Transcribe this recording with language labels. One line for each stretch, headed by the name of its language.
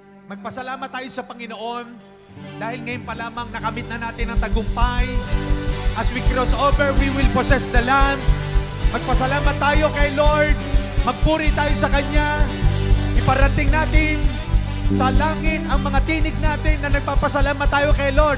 Filipino: Magpasalamat tayo sa Panginoon dahil ngayon pa lamang nakamit na natin ang tagumpay.
English: As we cross over, we will possess the land.
Filipino: Magpasalamat tayo kay Lord. Magpuri tayo sa Kanya. Iparating natin sa langit ang mga tinig natin na nagpapasalamat tayo kay Lord.